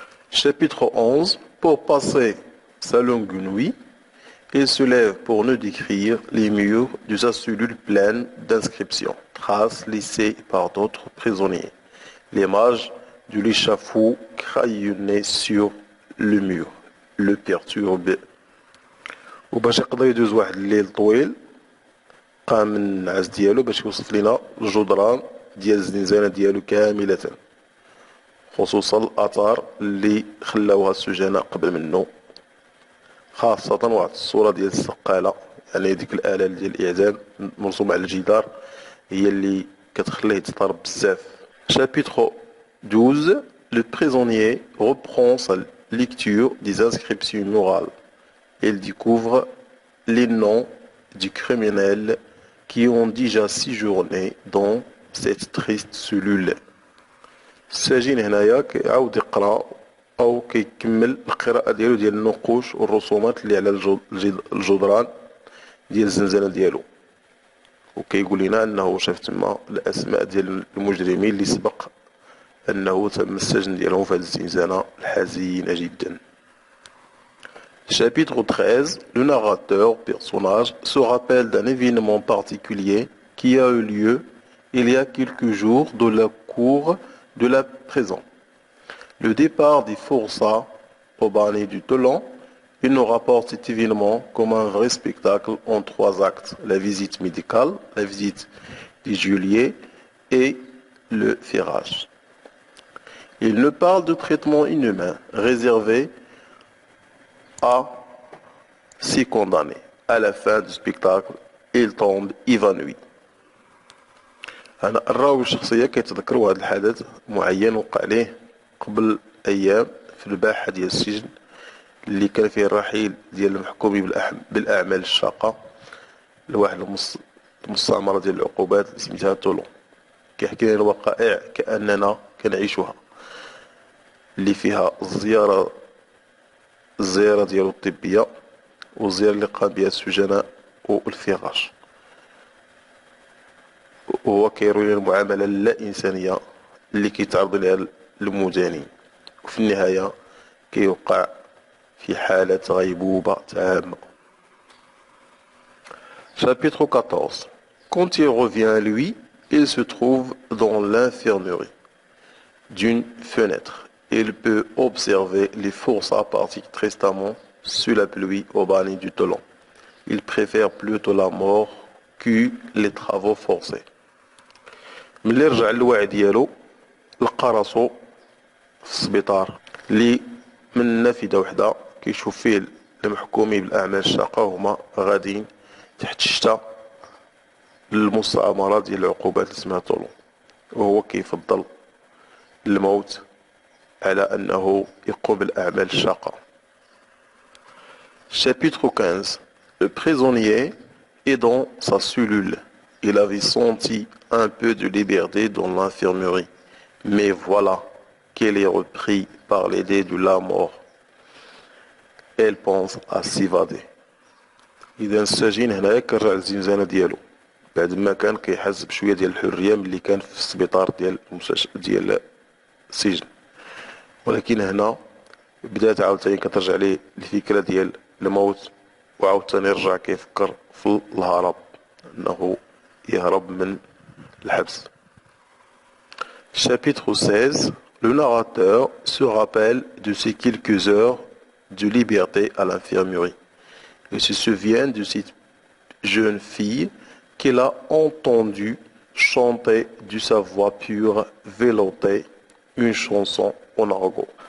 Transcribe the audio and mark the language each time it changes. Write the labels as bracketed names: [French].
[French] Chapitre 11. Pour passer sa longue nuit, il se lève pour nous décrire les murs de sa cellule pleine d'inscriptions, traces laissées par d'autres prisonniers, l'image de l'échafaud crayonné sur le mur le perturbe. [Arabic] وباش يقدر يدوز واحد الليل طويل قام من النعاس ديالو باش يوصف لنا الجدران ديال الزنزانة ديالو كاملة، خصوصا الآثار اللي خلاوها السجناء قبل منه، خاصة واحد الصورة ديال السقالة، يعني ديك الآلة ديال الإعدام مرسومة على الجدار هي اللي كتخليه يتضرب بزاف. [French] Chapitre 12. Le prisonnier reprend sa lecture des inscriptions morales. Il découvre les noms des criminels qui ont déjà séjourné dans cette triste cellule. السجين هنايا كيعاود يقرا او كيكمل القراءة ديالو ديال النقوش والرسومات اللي على الجدران ديال الزنزانة ديالو، وكيقول لنا انه شاف تما الاسماء ديال المجرمين اللي سبق انه تم السجن ديالهم في هذه الزنزانة الحزينة جدا. Chapitre 13. Le narrateur, personnage, se rappelle d'un événement particulier qui a eu lieu il y a quelques jours dans la cour de la prison. Le départ des forçats au Barnet du Toulon. Il nous rapporte cet événement comme un vrai spectacle en 3 actes. La visite médicale, la visite des geôliers et le ferrage. Il nous parle de traitement inhumain réservé à 6 condamnés. À la fin du spectacle, il tombe évanoui. [Arabic] أنا الراوي الشخصية كيتذكر واحد الحدث معين وقع ليه قبل أيام في الباحة ديال السجن اللي كان فيه الرحيل ديال المحكومين بالأعمال الشاقة لواحد المستعمرة ديال العقوبات اللي سميتها طولون. كيحكي لنا الوقائع كأننا كنعيشوها، اللي فيها الزيارة ديالو الطبية والزيارة اللي قام بها السجناء والفراش، وهو كيروي لنا المعاملة اللا إنسانية اللي كيتعرض لها المدانين، وفي النهاية كيوقع في حالة غيبوبة تامة. [French] Chapitre 14. Quand il revient à lui, il se trouve dans l'infirmerie d'une fenêtre. Il peut observer les forçats partis tristement sous la pluie au banni du Toulon. Il préfère plutôt la mort que les travaux forcés. [Arabic] ملي رجع للوعي ديالو لقى راسو في السبيطار اللي من نافذة وحدة كيشوف فيه المحكومين بالأعمال الشاقة هما غاديين تحت الشتاء للمستعمرة ديال العقوبات اللي اسمها طولون وهو كيفضل الموت على أنه يقوم بالأعمال الشاقة. [French] Chapitre 15. Le prisonnier est dans sa cellule. Il avait senti un peu de liberté dans l'infirmerie. Mais voilà qu'elle est reprise par l'idée de la mort. Elle pense à s'évader. [Arabic] إذا السجين هنايا كرجع للزنزانة ديالو بعد ما كان كيحس بشوية ديال الحرية ملي كان في السبيطار ديال السجن. ولكن هنا بدات عاوتاني كترجع ليه الفكرة ديال الموت وعاوتاني رجع كيفكر في الهرب أنه يهرب من الحبس. [French] Chapitre 16. Le narrateur se rappelle de ces quelques heures de liberté à l'infirmerie. Il se souvient de cette jeune fille qu'il a entendue chanter de sa voix pure, veloutée, une chanson en argot.